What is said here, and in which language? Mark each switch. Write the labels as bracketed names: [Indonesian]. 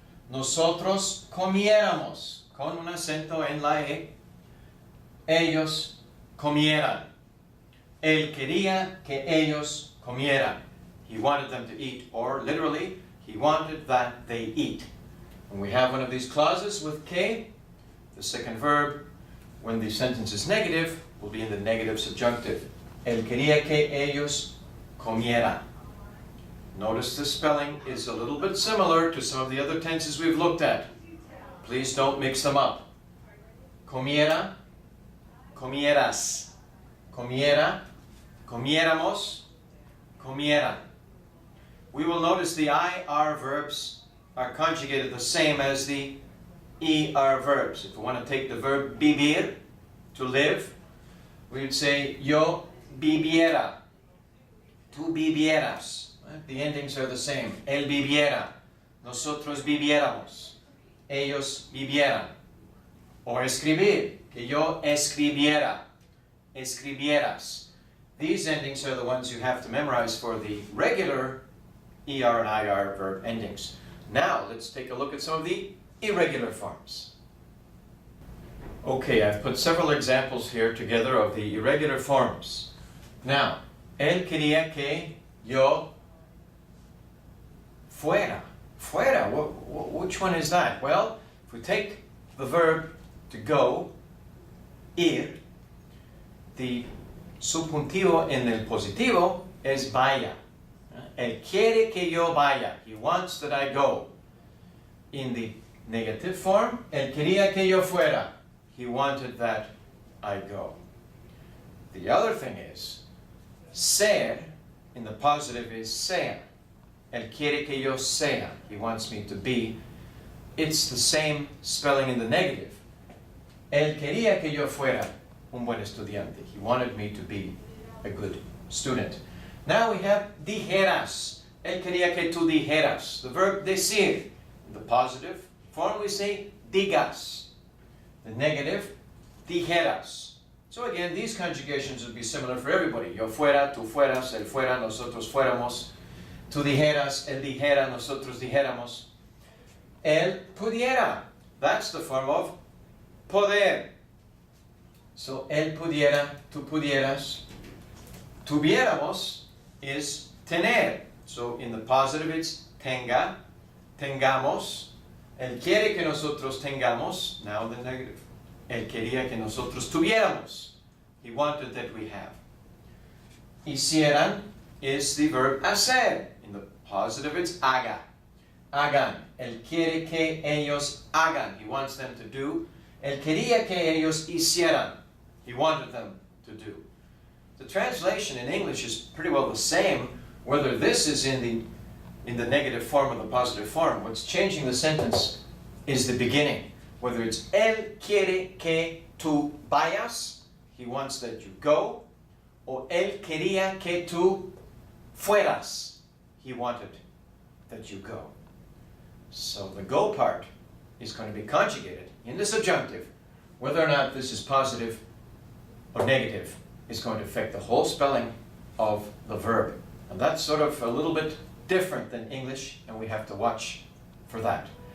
[Spanish] Nosotros comiéramos, con un acento en la E. Ellos comieran. Él quería que ellos comieran. [English] He wanted them to eat, or literally, he wanted that they eat. When we have one of these clauses with que, the second verb, when the sentence is negative, will be in the negative subjunctive. [Spanish] Él quería que ellos comieran. [English] Notice the spelling is a little bit similar to some of the other tenses we've looked at. Please don't mix them up. [Spanish] Comiera, comieras. Comiera, comiéramos, comieran. [English] We will notice the IR verbs are conjugated the same as the ER verbs. If we want to take the verb vivir, to live, we would say [Spanish] yo viviera, tú vivieras. [English] The endings are the same. [Spanish] Él viviera. Nosotros viviéramos. Ellos vivieran. [English] Or escribir. [Spanish] Que yo escribiera. Escribieras. [English] These endings are the ones you have to memorize for the regular ER and IR verb endings. Now, let's take a look at some of the irregular forms. Okay, I've put several examples here together of the irregular forms. Now, [Spanish] él quería que yo fuera. [English] Fuera, which one is that? Well, if we take the verb to go, ir, the [Spanish] subjuntivo en el positivo es vaya. Él quiere que yo vaya. [English] He wants that I go. In the negative form, [Spanish] él quería que yo fuera. [English] He wanted that I go. The other thing is, ser, in the positive is ser. [Spanish] Él quiere que yo sea. [English] He wants me to be. It's the same spelling in the negative. [Spanish] Él quería que yo fuera un buen estudiante. [English] He wanted me to be a good student. Now we have dijeras. [Spanish] Él quería que tú dijeras. [English] The verb decir. In the positive form we say digas. The negative, dijeras. So again, these conjugations would be similar for everybody. [Spanish] Yo fuera, tú fueras, él fuera, nosotros fuéramos. Tú dijeras, él dijera, nosotros dijéramos. Él pudiera. [English] That's the form of poder. [Spanish] So, él pudiera, tú pudieras. [English] Tuviéramos is tener. So, in the positive it's tenga, tengamos. [Spanish] Él quiere que nosotros tengamos. [English] Now the negative. [Spanish] Él quería que nosotros tuviéramos. [English] He wanted that we have. Hicieran is the verb hacer. In the positive it's haga. [Spanish] Hagan. Él quiere que ellos hagan. [English] He wants them to do. [Spanish] Él quería que ellos hicieran. [English] He wanted them to do. The translation in English is pretty well the same, whether this is in the negative form or the positive form. What's changing the sentence is the beginning. Whether it's [Spanish] Él quiere que tú vayas, [English] he wants that you go, or [Spanish] Él quería que tú fueras, [English] he wanted that you go. So the go part is going to be conjugated in the subjunctive. Whether or not this is positive or negative is going to affect the whole spelling of the verb. And that's sort of a little bit different than English, and we have to watch for that.